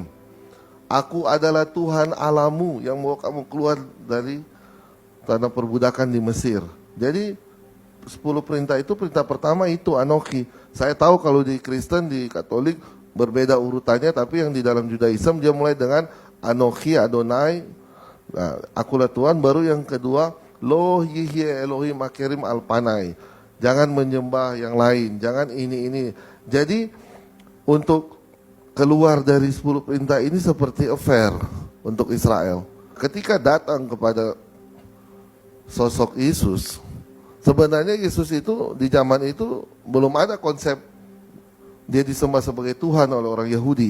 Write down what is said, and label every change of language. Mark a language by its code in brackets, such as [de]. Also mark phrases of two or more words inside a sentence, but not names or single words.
[id] Aku adalah Tuhan Alamu yang mau kamu keluar dari tanah perbudakan di Mesir. Jadi 10 perintah itu, perintah pertama itu Anochi. Saya tahu kalau di Kristen, di Katolik berbeda urutannya, tapi yang di dalam Judaism dia mulai dengan [he] אנכי אדני. [id] Nah, akulah Tuhan. Baru yang kedua [he] לא יהיה אלהים אחרים על פני. [id] Jangan menyembah yang lain, jangan ini. Jadi untuk keluar dari 10 perintah ini seperti affair untuk Israel. Ketika datang kepada sosok Yesus, sebenarnya Yesus itu di zaman itu belum ada konsep dia disembah sebagai Tuhan oleh orang Yahudi.